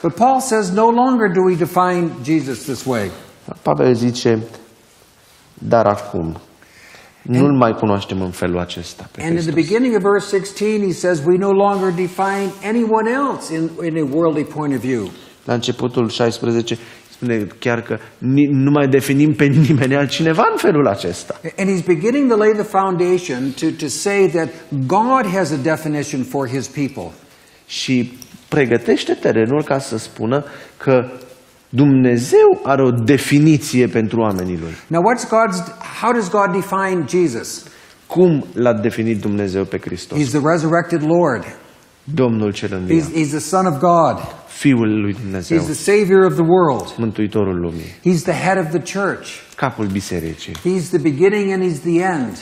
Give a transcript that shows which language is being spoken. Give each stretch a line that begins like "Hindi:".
English: But Paul says no longer do we define Jesus this way.
Romanian: Pavel zice, dar acum nu-L mai cunoaștem în felul acesta pe
English: And in the
Romanian: Hristos.
English: beginning of verse 16 he says we no longer define anyone else in a worldly point of view.
Romanian: La începutul 16 spune chiar că nu mai definim pe nimeni altcineva în felul acesta.
English: And he's beginning to lay the foundation to say that God has a definition for his people.
Romanian: Și pregătește terenul ca să spună că Dumnezeu are o definiție pentru oamenii Lui.
English: Now how does God define Jesus?
Romanian: Cum l-a definit Dumnezeu pe Hristos?
English: He's the resurrected Lord.
Romanian: Domnul cel înviat,
English: He's the Son of God.
Romanian: Fiul lui Dumnezeu,
English: He's the Savior of the world.
Romanian: Mântuitorul lumii,
English: He's the head of the church.
Romanian: capul bisericii,
English: He's the beginning and he's the end.